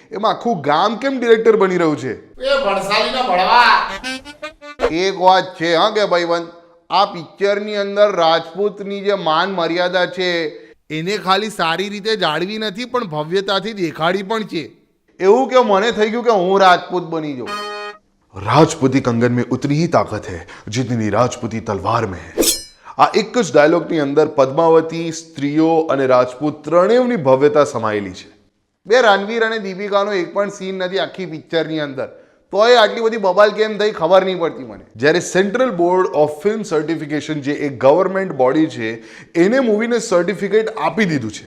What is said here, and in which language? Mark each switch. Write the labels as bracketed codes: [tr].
[gu] એમાં આખું ગામ કેમ ડિરેક્ટર બની રહ્યું છે? એ ભણસાલીનો ભણવા. એક વાત છે હા કે ભાઈબંધ, આ પિક્ચરની અંદર રાજપૂતની જે માન મર્યાદા છે એને ખાલી સારી રીતે જાળવી નથી, પણ ભવ્યતાથી દેખાડી પણ છે. એવું કે મને થઈ ગયું કે હું રાજપૂત બની જાઉં. [hi] राजपूती कंगन में उतनी ही ताकत है जितनी राजपूती तलवार में है. [gu] આ એક જ ડાયલોગની અંદર પદ્માવતી, સ્ત્રીઓ અને રાજપૂત ત્રણેયની ભવ્યતા સમાયેલી છે. બે રણવીર અને દીપિકાનો એક પણ સીન નથી આખી પિક્ચરની અંદર, તોય આટલી બધી બબાલ કેમ થઈ ખબર નહીં પડતી મને. જ્યારે central board of film certification, જે એક ગવર્મેન્ટ બોડી છે, એને મૂવીને સર્ટિફિકેટ આપી દીધું છે.